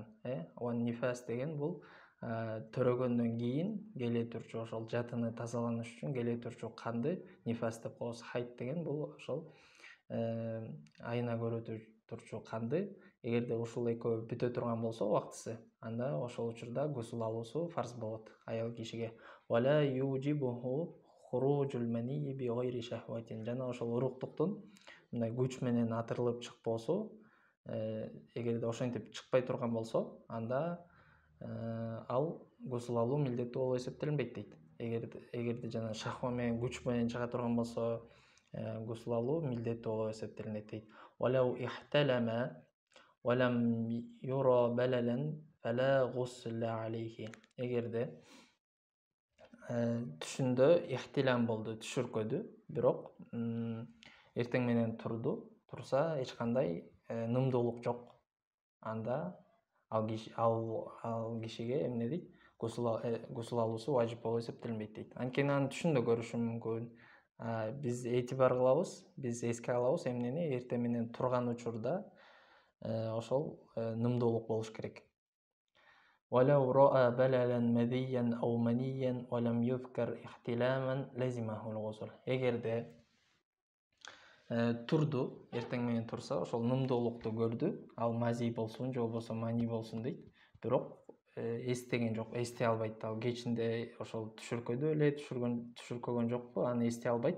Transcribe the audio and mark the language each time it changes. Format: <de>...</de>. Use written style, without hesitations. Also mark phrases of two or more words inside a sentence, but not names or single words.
<ky>Ван нифас деген бул төрөгөндөн кийин келе турчу, ошол жатыны тазаланыш үчүн келе турчу канды нифас деп коебуз. Хайд деген бул ошол айына көрө турчу канды. Эгерде ушул экөө бүтө турган болсо убактысы, анда ошол учурда гусул алуусу фарз болот аял кишиге.</ky> <ar>ولا يوجبه خروج المني بغير شهوة.</ar> <ky>Жана ошол уруктуктун мындай күч менен атырылып чыкпоосу, эгерде ошентип чыкпай турган болсо, анда ал гусул алуу милдеттүү болуп эсептелинбейт дейт. Эгерде жана шахва менен, күч менен чыга турган болсо, гусул алуу милдеттүү болуп эсептелинет дейт.</ky> <ar>ولو احتلم ولم ير بللا فلا غسل عليه.</ar> <ky>Эгерде түшүндө ихтилам болду, түшүркөдү, бирок эртең менен турса эч кандай нымдуулук жок. Анда ал кишиге эмне дейт? Гусул алуусу важип болуп эсептелинбейт дейт. Анткени аны түшүндө көрүшү мүмкүн. Биз этибар кылабыз, биз эске алабыз эмнени? Эртең менен турган учурда ошол нымдуулук болуш керек.</ky> <ar>ولو رأى بللا مذيا أو منيا ولم يذكر احتلاما لزمه الغسل.</ar> <ky>Эгерде турду, эртең менен турса, ошол нымдуулукту көрдү, ал мази болсун, же болбосо мани болсун дейт. Бирок эстеген жок, эстей албайт. Ал кечинде ошол түшүркөдө эле түшүркөгөн жокпу, аны эстей албайт.</ky>